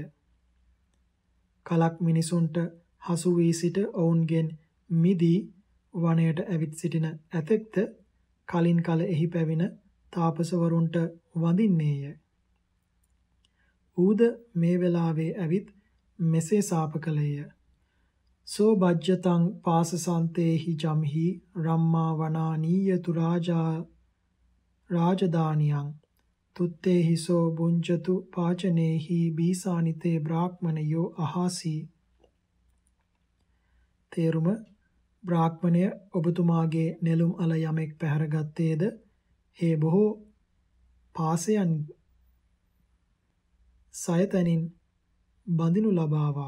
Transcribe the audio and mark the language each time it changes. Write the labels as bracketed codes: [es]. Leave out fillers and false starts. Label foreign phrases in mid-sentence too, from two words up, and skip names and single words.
[si] කලක් මිනිසුන්ට හසු වී සිට ඔවුන්ගෙන් මිදී වනයට ඇවිත් සිටින ඇතෙක්ද කලින් කල එහි පැවිණ තාපසවරුන්ට වඳින්නේය. ඌද මේ වෙලාවේ ඇවිත් මෙසේ ශාප කළේය. [pi] සෝ බජ්ජතං පාසසන්තේහි ජම්හි රම්මා වනානීයතු රාජදානියං තුත්තේහි සෝ බුංජතු පාචනේහි බීසානිතේ බ්‍රාහ්මණයෝ අහාසී. [si] තේරුම බ්‍රාහ්මණය ඔබතුමාගේ නෙළුම් අල යමෙක් පැහැරගත්තේද හේ බොහෝ පාසයන් සයතනින් බඳිනු ලබාවා.